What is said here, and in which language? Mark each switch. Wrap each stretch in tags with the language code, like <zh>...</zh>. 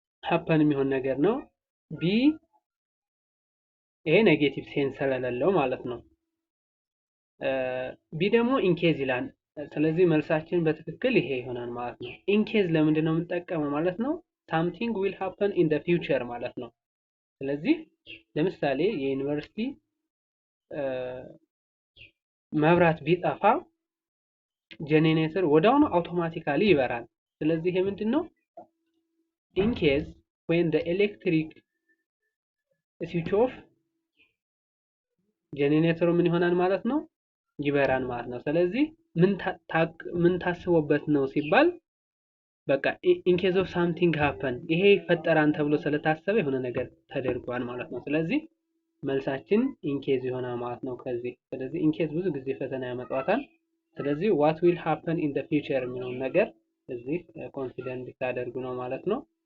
<am>ሀፐን የሚሆን ነገር ነው። ቢ ይሄ ኔጌቲቭ ሴንስ ስለሌለው ማለት ነው። ቢ ደግሞ ኢንኬዝ ይላል። ስለዚህ መልሳችን በትክክል ይሄ ይሆናል ማለት ነው። ኢንኬዝ ለምንድን ነው የምንጠቀመው ማለት ነው?</am> <en>something will happen in the future</en> <am>ማለት ነው። ስለዚህ ለምሳሌ የዩኒቨርሲቲ መብራት ቢጠፋ ጄኔሬተር ወዲያውኑ አውቶማቲካሊ ይበራል። ስለዚህ ይሄ ምንድነው?</am> <en>in case when the electric switch off</en> <am>ጄኔሬተሩ ምን ይሆናል ማለት ነው? ይበራል ማለት ነው። ስለዚህ ምን ታስቦበት ነው ሲባል በቃ</am> <en>in case of something happen</en> <am>ይሄ ይፈጠራል ተብሎ ስለታሰበ የሆነ ነገር ተደርጓል ማለት ነው። ስለዚህ መልሳችን in case ይሆናል ማለት ነው ከዚህ። ስለዚህ in case ብዙ ጊዜ ፈተና ያመጣዋታል። ስለዚህ</am> <en>what will happen in the future</en> <am>የሚለውን ነገር እዚህ ኮንሲደር እንድታደርጉ ነው ማለት ነው።</am>